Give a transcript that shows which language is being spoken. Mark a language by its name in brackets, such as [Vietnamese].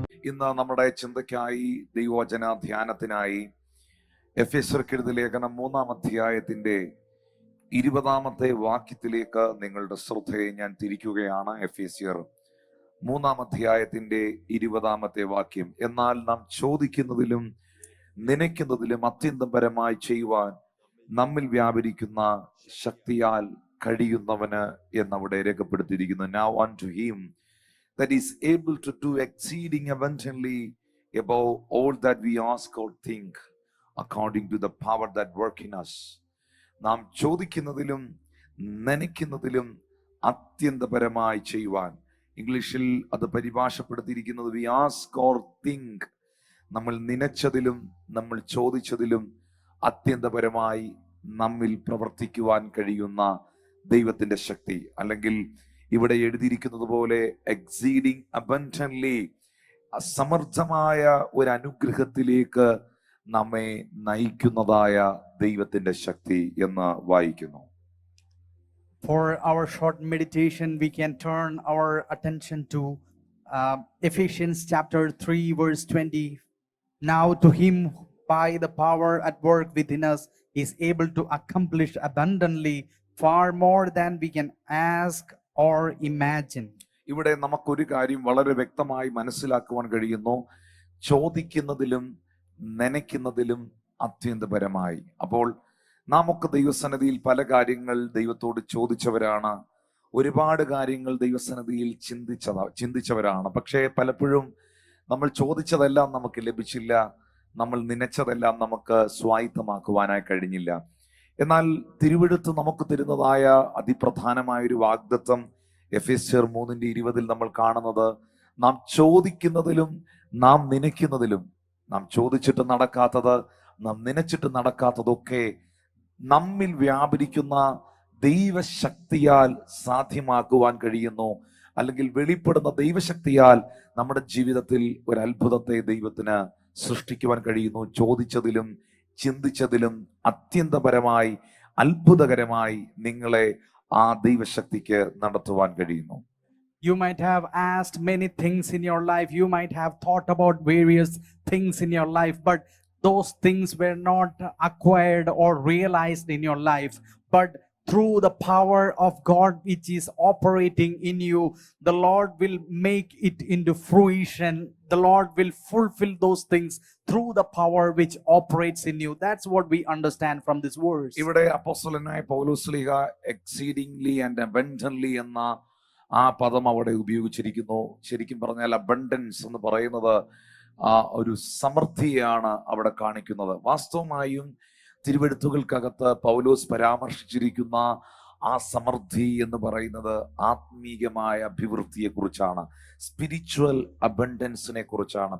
[Malayalam] ഇന്ന് നമ്മുടെ ചിന്തയ്ക്കായി ദൈവവചന ധ്യാനത്തിനായി എഫെസ്യർക്കെഴുതിയ ലേഖനം 3-ാം അധ്യായത്തിന്റെ 20-ാമത്തെ വാക്യത്തിലേക്ക് നിങ്ങളുടെ ശ്രദ്ധയെ ഞാൻ തിരിക്കുകയാണ്. എഫെസ്യർ 3-ാം അധ്യായത്തിന്റെ 20-ാമത്തെ വാക്യം. എന്നാൽ നാം ചോദിക്കുന്നതിലും നനയ്ക്കുന്നതിലും അത്യന്തം പരമായി ചെയ്യുവാൻ നമ്മിൽ വ്യാപരിക്കുന്ന ശക്തിയാൽ കഴിയുന്നവന് എന്നവിടെ രേഖപ്പെടുത്തിയിരിക്കുന്നു. [English] Now unto him that is able to do exceeding abundantly above all that we ask or think, according to the power that work in us. [Malayalam] നാം ചോദിക്കുന്നതിലും നനയ്ക്കുന്നതിലും അത്യന്തപരമായി ചെയ്യുവാൻ, ഇംഗ്ലീഷിൽ അത് പരിഭാഷപ്പെടുത്തിയിരിക്കുന്നത് [English] We ask or think. [Malayalam] നമ്മൾ നനച്ചതിലും നമ്മൾ ചോദിച്ചതിലും അത്യന്തപരമായി നമ്മിൽ പ്രവർത്തിക്കുവാൻ കഴിയുന്ന ദൈവത്തിന്റെ ശക്തി, അല്ലെങ്കിൽ ഇവിടെ എഴുതിയിരിക്കുന്നത് പോലെ [English] exceeding abundantly, [Malayalam] അസമർത്ഥമായ ഒരു അനുഗ്രഹത്തിലേക്ക് നമ്മെ നയിക്കുന്നതായ ദൈവത്തിന്റെ ശക്തി എന്ന് വായിക്കുന്നു. [English] For our short meditation, we can turn our attention to Ephesians chapter 3 verse 20. Now to him by the power at work within us is able to accomplish abundantly far more than we can ask or imagine. [Malayalam] ഇവിടെ നമുക്കൊരു കാര്യം വളരെ വ്യക്തമായി മനസ്സിലാക്കുവാൻ കഴിയുന്നു. ചോദിക്കുന്നതിലും നനയ്ക്കുന്നതിലും അത്യന്തപരമായി. അപ്പോൾ നാമൊക്കെ ദൈവസന്നിധിയിൽ പല കാര്യങ്ങൾ ദൈവത്തോട് ചോദിച്ചവരാണ്, ഒരുപാട് കാര്യങ്ങൾ ദൈവസന്നിധിയിൽ ചിന്തിച്ചവരാണ്. പക്ഷേ പലപ്പോഴും നമ്മൾ ചോദിച്ചതെല്ലാം നമുക്ക് ലഭിച്ചില്ല, നമ്മൾ നനച്ചതെല്ലാം നമുക്ക് സ്വായത്തമാക്കുവാനായി കഴിഞ്ഞില്ല. എന്നാൽ തിരുവെഴുത്ത് നമുക്ക് തരുന്നതായ അതിപ്രധാനമായ ഒരു വാഗ്ദത്തം എഫെസ്യർ 3:20 നമ്മൾ കാണുന്നത്, നാം ചോദിക്കുന്നതിലും നാം നനയ്ക്കുന്നതിലും, നാം ചോദിച്ചിട്ട് നടക്കാത്തത്, നാം നനച്ചിട്ട് നടക്കാത്തതൊക്കെ നമ്മിൽ വ്യാപരിക്കുന്ന ദൈവശക്തിയാൽ സാധ്യമാക്കുവാൻ കഴിയുന്നു. അല്ലെങ്കിൽ വെളിപ്പെടുന്ന ദൈവശക്തിയാൽ നമ്മുടെ ജീവിതത്തിൽ ഒരു അത്ഭുതത്തെ ദൈവത്തിന് സൃഷ്ടിക്കുവാൻ കഴിയുന്നു. ചോദിച്ചതിലും ചിന്തിച്ചതിലും അത്യന്തപരമായി അത്ഭുതകരമായി നിങ്ങളെ ആ ദൈവശക്തിക്ക് നടത്തുവാൻ കഴിയുന്നു. [English] You might have asked many things in your life. You might have thought about various things in your life, but those things were not acquired or realized in your life. But through the power of God which is operating in you, the Lord will make it into fruition. The Lord will fulfill those things through the power which operates in you. That's what we understand from this verse. [Malayalam] ഇവിടെ അപ്പോസ്തലനായ Paulose Sleeha [English] exceedingly and abundantly [Malayalam] എന്ന ആ പദം അവിടെ ഉപയോഗിച്ചിരിക്കുന്നു. ശരിക്കും പറഞ്ഞാൽ abundance എന്ന് പറയുന്നത് ഒരു സമൃദ്ധിയാണ് അവിടെ കാണിക്കുന്നത്. വാസ്തവമായും തിരുവെഴുത്തുകൾക്കകത്ത് പൗലോസ് പരാമർശിച്ചിരിക്കുന്ന ആ സമൃദ്ധി എന്ന് പറയുന്നത് ആത്മീയമായ അഭിവൃദ്ധിയെ കുറിച്ചാണ്, സ്പിരിച്വൽ അബണ്ടൻസിനെ കുറിച്ചാണ്.